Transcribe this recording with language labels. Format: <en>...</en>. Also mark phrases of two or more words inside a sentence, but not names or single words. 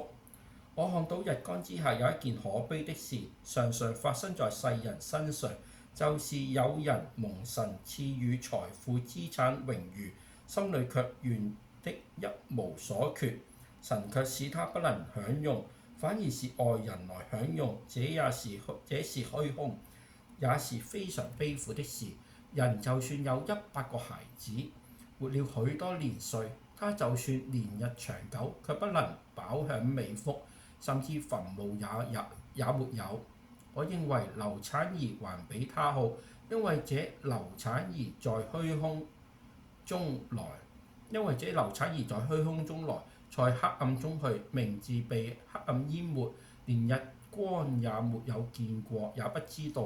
<zh>我看到日光之下有一件可悲的事，常常發生在世人身上，就是有人蒙神賜予財富資產榮譽，心裏卻願的一無所缺，神卻使他不能享用，反而是外人來享用。這是虛空，也是非常悲苦的事。人就算有100個孩子，活了許多年歲，他就算年日長久，卻不能飽享美福，甚至墳墓也沒有。我認為流產兒還比他好，因為這流產兒在虛空中來，在黑暗中去，名字被黑暗淹沒，連日光也沒有見過，也不知道。</zh>